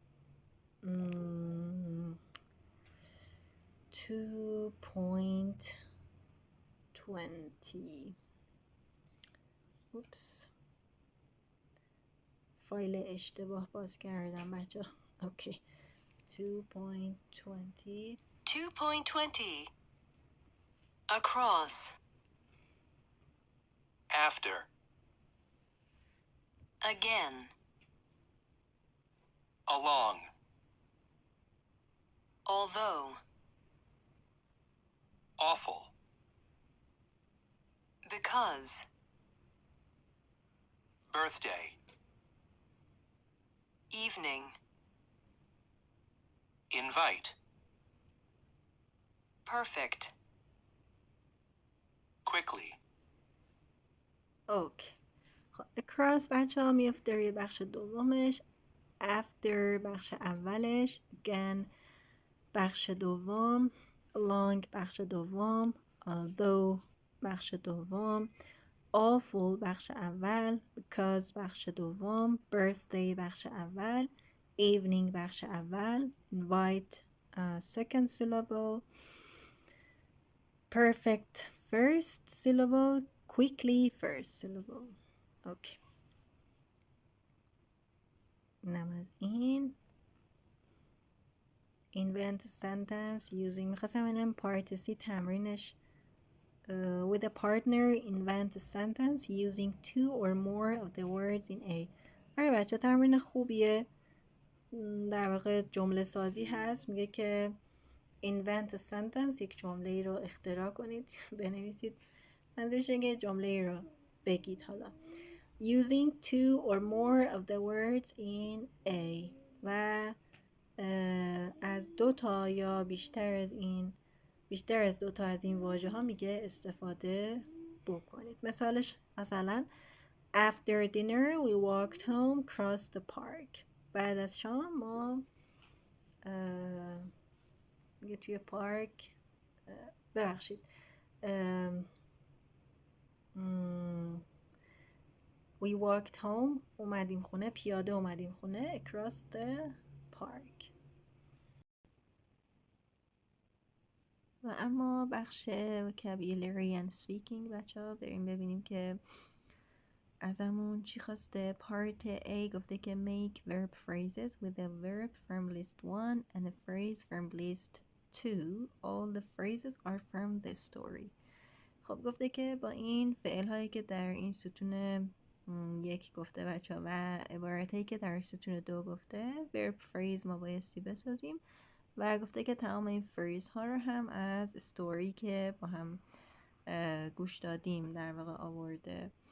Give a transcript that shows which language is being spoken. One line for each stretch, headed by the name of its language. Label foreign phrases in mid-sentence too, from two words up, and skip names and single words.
Persian: 2.20. اوپس، فایل اشتباه باز کردم بچه. اوکی 2.20. 2.20.
English: Across. After. Again. Along. Although. Awful. Because. Birthday. Evening. Invite. Perfect. Quickly.
Persian: اوکی. خب across بچه ها میفته روی بخش دومش. after بخش اولش. again بخش دوم. along بخش دوم. although بخش دوم. awful بخش اول. because بخش دوم. birthday بخش اول. evening بخش اول.
English: invite second syllable. perfect first syllable. quickly first syllable.
Persian: اوکی. اینم از این.
English: invent a sentence using
Persian: میخواستم اینم پارت سی تمرینش
English: with a partner invent a sentence using two or more of the words in A.
Persian: آره بچه تمرین خوبیه. در واقع جمله سازی هست. میگه که
English: invent a sentence
Persian: یک جمله رو اختراع کنید بنویسید. منظورش اینه که جمله رو بگید. حالا
English: using two or more of the words in A
Persian: و از دو تا یا بیشتر از دو تا از این واژه ها میگه استفاده بکنید. مثالش مثلا
English: after dinner we walked home across the park.
Persian: بعد از شام ما میگه توی پارک ببخشید ام، م،
English: We walked home.
Persian: اومدیم خونه. پیاده اومدیم خونه.
English: Across the park.
Persian: و اما بخش
English: vocabulary and speaking
Persian: بچه ها بریم ببینیم که ازمون چی خواسته. پارت A گفته که
English: make verb phrases with a verb from list 1 and a phrase from list 2. All the phrases are from the story.
Persian: خب گفته که با این فعل هایی که در این ستون یک گفته بچه ها و عبارت هایی که در ستون دو گفته
English: verb phrase
Persian: ما بایستی بسازیم و گفته که تمام این فریز ها رو هم از استوری که با هم گوش دادیم در واقع آورده.